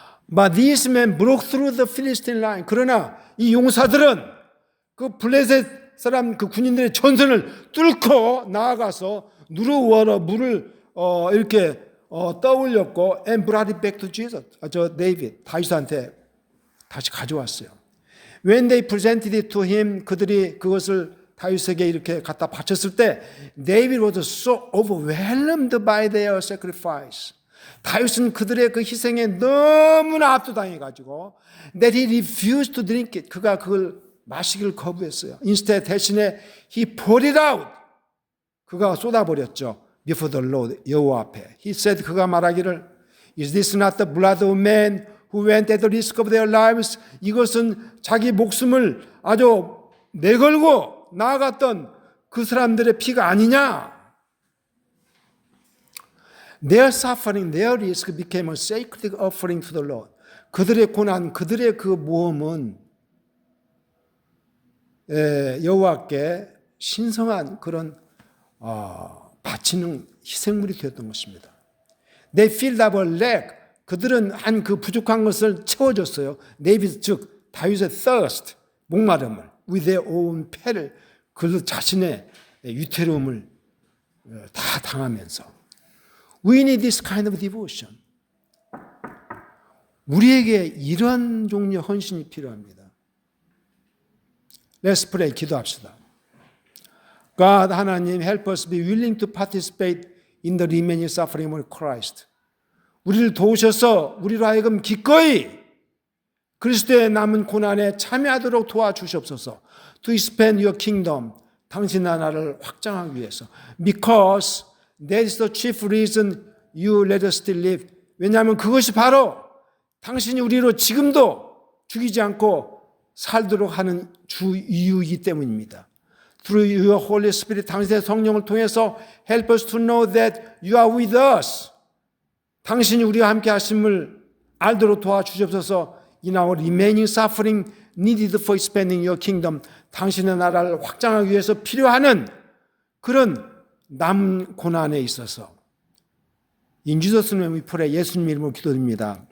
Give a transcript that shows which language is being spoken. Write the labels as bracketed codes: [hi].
[en] But these men broke through the Philistine line. [ko] 그러나 이 용사들은 그 블레셋 사람 그 군인들의 전선을 뚫고 나아가서 누르워러 물을 이렇게 떠올렸고 [en] and brought it back to Jesus. [ko] 저 데이빗 다윗한테 다시 가져왔어요. [en] When they presented it to him, [ko] 그들이 그것을 다윗에게 이렇게 갖다 바쳤을 때 [en] David was so overwhelmed by their sacrifice. [ko] 다윗은 그들의 그 희생에 너무나 압도당해가지고 [en] that he refused to drink it. [ko] 그가 그걸 마시기를 거부했어요. [en] Instead [ko] 대신에 [en] he poured it out. [ko] 그가 쏟아버렸죠. [en] Before the Lord, [ko] 여호와 앞에. [en] He said, [ko] 그가 말하기를 [en] Is this not the blood of men who went at the risk of their lives? [ko] 이것은 자기 목숨을 아주 내걸고 나아갔던 그 사람들의 피가 아니냐? [en] Their suffering, their risk became a sacred offering to the Lord. [ko] 그들의 고난, 그들의 그 모험은 여호와께 신성한 그런 바치는 희생물이 되었던 것입니다. [en] They filled up a lack. [ko] 그들은 한 그 부족한 것을 채워줬어요. David 즉 다윗의 [en] thirst, [ko] 목마름을 [en] with their own peril, [ko] 그 자신의 위태로움을 다 당하면서. [en] We need this kind of devotion. [ko] 우리에게 이런 종류의 헌신이 필요합니다. [en] Let's pray. [ko] 기도합시다. [en] God, [ko] 하나님, [en] help us be willing to participate in the remaining suffering of Christ. [ko] 우리를 도우셔서 우리로 하여금 기꺼이 그리스도의 남은 고난에 참여하도록 도와주시옵소서. [en] To expand your kingdom. [ko] 당신 나라를 확장하기 위해서. [en] Because that is the chief reason you let us still live. [ko] 왜냐하면 그것이 바로 당신이 우리로 지금도 죽이지 않고 살도록 하는 주 이유이기 때문입니다. [en] Through your Holy Spirit, [ko] 당신의 성령을 통해서 [en] help us to know that you are with us. [ko] 당신이 우리와 함께 하심을 알도록 도와주시옵소서. [en] In our remaining suffering needed for expanding your kingdom. [ko] 당신의 나라를 확장하기 위해서 필요하는 그런 남은 고난에 있어서 [en] In Jesus' name we pray. [ko] 예수님 이름으로 기도드립니다.